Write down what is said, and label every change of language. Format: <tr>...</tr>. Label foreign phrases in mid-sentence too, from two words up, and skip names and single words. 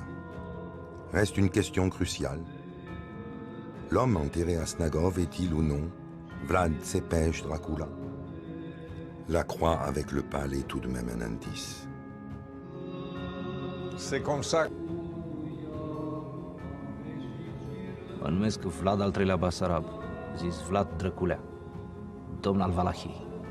<fr>Reste une question cruciale. L'homme enterré à Snagov est-il ou non Vlad Cepej Dracula? La croix avec le pal est tout de même un indice. C'est comme ça.</fr> <ro>Mă numesc Vlad al III-lea Basarab, zis Vlad Drăculea, domn al Valahiei.</ro>